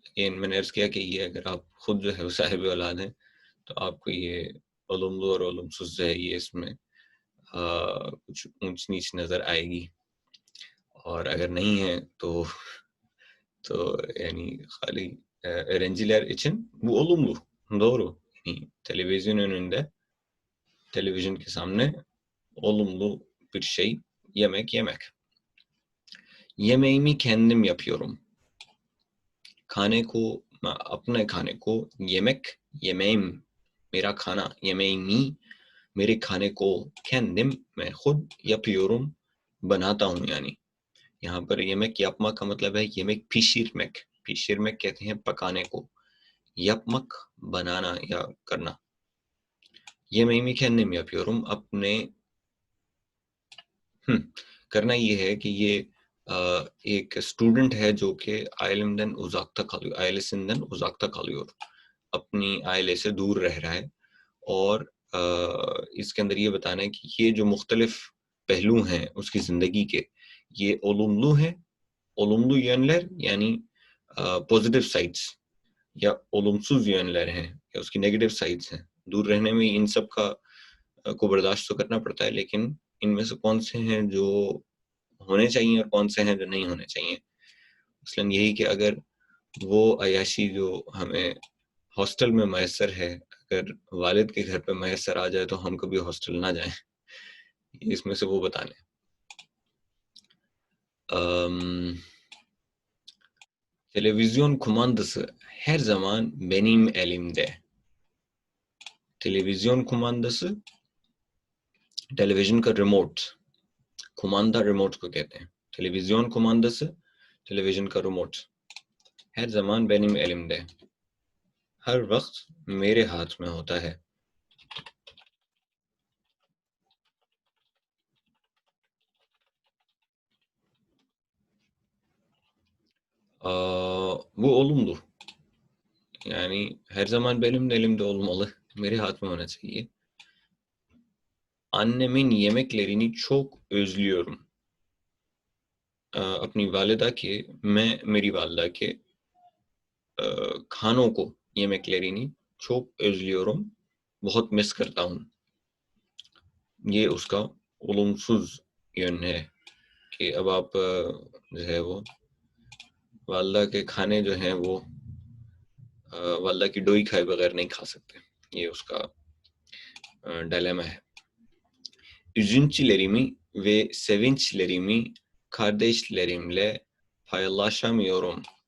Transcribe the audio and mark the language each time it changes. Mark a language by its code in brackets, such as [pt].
[ur] میں نے عرض کیا کہ یہ اگر آپ خود جو ہے صاحب اولاد ہیں تو آپ کو یہ olumlu اور olumsuz ہے یہ اس میں کچھ اونچ نیچ نظر آئے گی. اور اگر نہیں ہے تو yani خالی [tr] öğrenciler için bu olumlu. Doğru. Yani televizyon önünde, televizyon [ur] ke samne [tr] olumlu bir şey yemek yemek. Yemeğimi kendim yapıyorum. [ur] کھانے کو اپنے کھانے کو yemeğim میرا کھانا yemeğimi میرے کھانے کو kendim میں خود yapıyorum بناتا ہوں. یعنی یہاں پر [tr] yemek yapmak [ur] کا مطلب ہے [tr] yemek pişirmek [ur] کہتے ہیں پکانے کو, yapmak بنانا یا کرنا. [tr] yemeğimi kendim yapıyorum [ur] اپنے کرنا یہ ہے کہ یہ ایک اسٹوڈنٹ ہے جو کہ آئلمدن [tr] uzakta kalıyor, [ur] اپنی آئلے سے دور رہ رہا ہے. اور اس کے اندر یہ بتانا ہے کہ یہ جو مختلف پہلو ہیں اس کی زندگی کے, یہ olumlu ہیں. [tr] olumlu yönler yani [en] positive sides, [ur] یا [tr] olumsuz yönler [ur] ہیں یا اس کی [en] negative sides [ur] ہیں. دور رہنے میں ان سب کا کو برداشت تو کرنا پڑتا ہے, لیکن ان میں سے کون سے ہیں جو ہونے چاہیے اور کون سے ہیں جو نہیں ہونے چاہیے. مثلاً یہی کہ اگر وہ عیاشی جو ہمیں ہاسٹل میں میسر ہے, اگر والد کے گھر پہ میسر آ جائے تو ہم کبھی ہاسٹل نہ جائیں. اس میں سے وہ بتانے. [tr] Televizyon kumandası her zaman benim elimde. [ur] Televizyon kumandası, television کا ریموٹ, کمانڈا ریموٹ کو کہتے ہیں. ٹیلیویژن کماندası, ٹیلیویژن کا ریموٹ. ہر زمان [tr] benim elimde, [ur] ہر وقت میرے ہاتھ میں ہوتا ہے. وہ olumlu. [tr] Yani her zaman benim de elimde olmalı, [ur] میرے ہاتھ میں ہونا چاہیے. [tr] Annemin yemeklerini çok özlüyorum. [ur] اپنی والدہ کے, میں میری والدہ کے کھانوں کو [tr] yemeklerini çok özlüyorum, [ur] بہت مس کرتا ہوں. یہ اس کا olumsuz یون ہے کہ اب آپ جو ہے وہ والدہ کے کھانے جو ہیں وہ والدہ کی ڈوئی کھائے بغیر نہیں کھا سکتے. یہ اس کا ڈائلیما ہے. [tr] Üzüntülerimi ve sevinçlerimi kardeşlerimle paylaşamıyorum.